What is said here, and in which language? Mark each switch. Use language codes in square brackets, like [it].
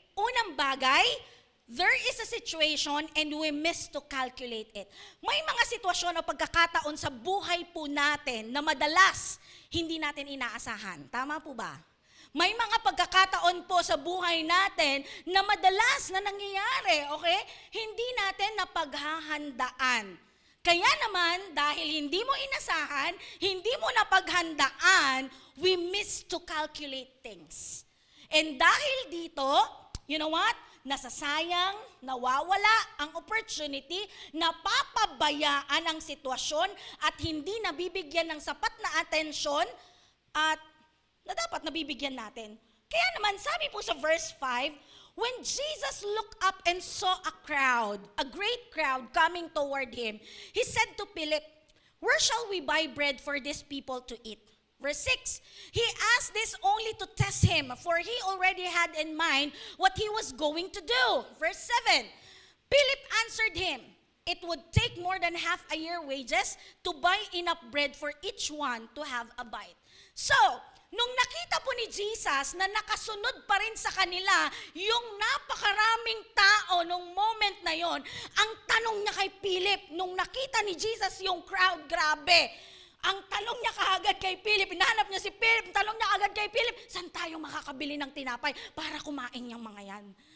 [tl] Unang bagay, [en] there is a situation and we miss to calculate it. [tl] May mga sitwasyon o pagkakataon sa buhay po natin na madalas hindi natin inaasahan. Tama po ba? May mga pagkakataon po sa buhay natin na madalas na nangyayari, okay? Hindi natin napaghahandaan. Kaya naman, dahil hindi mo inasahan, hindi mo napaghandaan, [en] we miss to calculate things. And [tl] dahil dito, [en] you know what? [tl] Nasasayang, nawawala ang opportunity, napapabayaan ang sitwasyon at hindi nabibigyan ng sapat na atensyon at na dapat nabibigyan natin. Kaya naman sabi po sa [en] verse 5, when Jesus looked up and saw a crowd, a great crowd coming toward him, he said to Philip, "Where shall we buy bread for these people to eat?" Verse 6, he asked this only to test him, for he already had in mind what he was going to do. Verse 7, Philip answered him, "It would take more than half a year wages to buy enough bread for each one to have a bite." [tl] So, nung nakita po ni Jesus na nakasunod pa rin sa kanila yung napakaraming tao nung moment na yon, ang tanong niya kay Philip, nung nakita ni Jesus yung crowd, grabe, ang tanong niya kaagad kay Philip, hinahanap niya si Philip, tanong niya agad kay Philip, saan tayo makakabili ng tinapay para kumain yung mga yan?